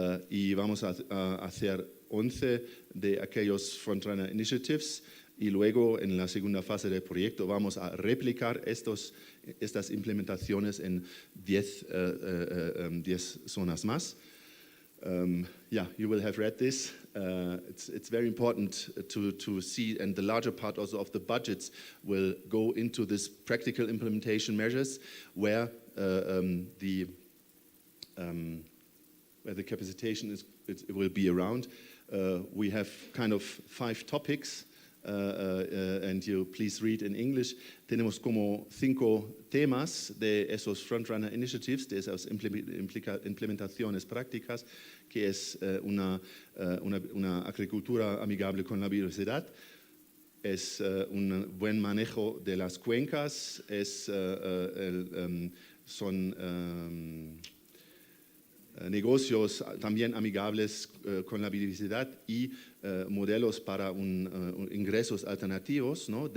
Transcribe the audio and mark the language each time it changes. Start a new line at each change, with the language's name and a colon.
Spanish: Y vamos a hacer 11 de aquellos Frontrunner Initiatives y luego en la segunda fase del proyecto vamos a replicar estas implementaciones en 10 zonas más.
English: Yeah, you will have read this. It's very important to see, and the larger part also of the budgets will go into this practical implementation measures where the capacitation it will be around. We have kind of 5 topics, and you please read in English.
Spanish: Tenemos como 5 temas de esos Frontrunner Initiatives, de esas implementaciones prácticas, que es una agricultura amigable con la biodiversidad, es un buen manejo de las cuencas, son negocios también amigables con la biodiversidad y modelos para ingresos alternativos, ¿no?